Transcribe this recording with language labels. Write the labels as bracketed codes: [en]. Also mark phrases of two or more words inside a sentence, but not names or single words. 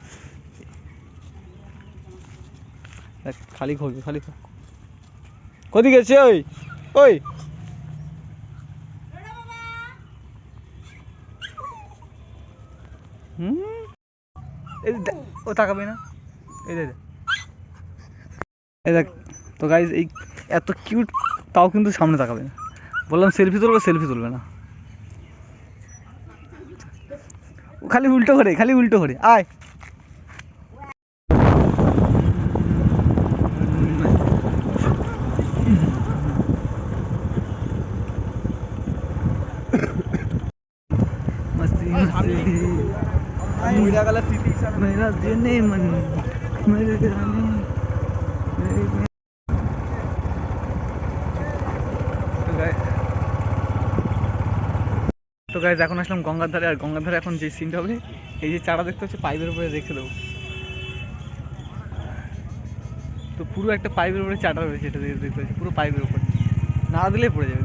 [bn] খালি খোঁজবে, খালি কোথায় গেছে ওই ওই হুম, এই ও তাকাবে না, এই দেখ, এই দেখ। তো গাইজ এই এত কিউট, তাও কিন্তু সামনে তাকাবে না। বললাম সেলফি তুলবে, সেলফি তুলবে না। ও খালি উল্টো করে, খালি উল্টো করে। [hi] আয় मस्ती मस्ती मेरा जीने मन मेरे गाने। [bn] তো গাইজ এখন আসলাম গঙ্গার ধারে। আর গঙ্গার ধারে এখন যে সিনটা হবে, এই যে চারা দেখতে হচ্ছে পাইপের উপরে রেখে দেবো। তো পুরো একটা পাইপের উপরে চাটা রয়েছে, এটা দেখতে হচ্ছে পুরো পাইপের উপরে, না দিলেই পড়ে যাবে।